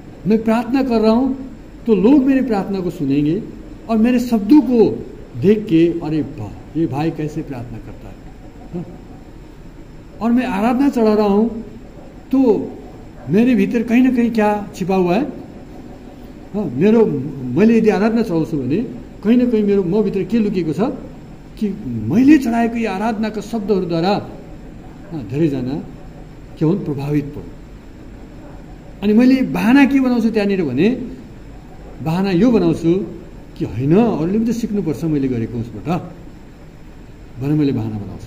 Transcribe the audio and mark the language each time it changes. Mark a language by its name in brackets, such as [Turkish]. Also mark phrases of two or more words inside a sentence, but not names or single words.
[Hindi] मैं प्रार्थना कर रहा हूं तो लोग मेरी प्रार्थना को सुनेंगे और मेरे शब्दों को देख के, अरे वाह ये भाई कैसे प्रार्थना करता है। और मैं आराधना चढ़ा रहा हूं तो मेरे भीतर कहीं ना कहीं क्या छिपा हुआ है, [Nepali] मेरो मैले यदि आराधना चढाउँछु भने [Hindi] कहीं ना कहीं [Nepali] मेरो म भित्र के लुकेको छ कि मैले चढाएको यो आराधनाका शब्दहरूद्वारा धेरैजना के हुन् प्रभावित पर्नु। अनि मैले बहाना के बनाउँछु त्यहाँनिर भने, बहाना यो बनाउँछु कि होइन अरूले पनि त सिक्नुपर्छ मैले गरेको उसबाट भनेर मैले बहाना बनाउँछु।